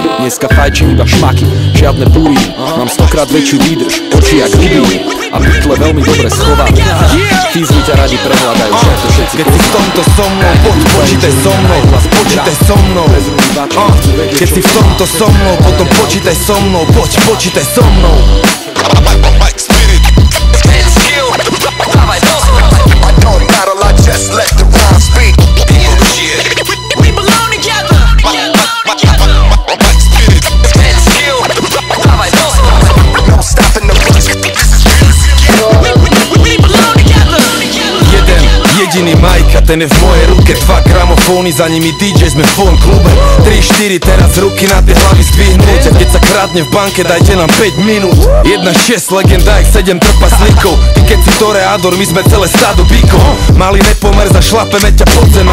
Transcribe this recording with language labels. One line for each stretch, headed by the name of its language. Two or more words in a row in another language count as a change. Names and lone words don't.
Slovak: Dneska fajčím iba šmaky, žiadne puriny. Mám 100-krát väčšiu výdrž, oči jak rybiny. A pytle veľmi dobre schovávam. Fízli ťa radi prehľadajú, že to všetci. Keď si v tomto so mnou, poď počítaj so mnou, počítaj so mnou. Keď si v tomto so mnou, potom počítaj so mnou, poď počítaj so mnou.
English: Just let the rhyme speak. We belong together. No stopping the rush. We belong together.
Slovak: Jeden, jediný Majka, ten je v mojej ruke. 2 gramofóny, za nimi DJ, sme v phone klube. 3-4, teraz ruky na tie hlavy zdvihnúť. A keď sa krádne v banke, dajte nám 5 minút. 1-6, legenda, jak 7 trpaslíkov. Ty keď si toreador, my sme celé stádo bíkov. Malý nepomer, zašlapeme ťa pod zem.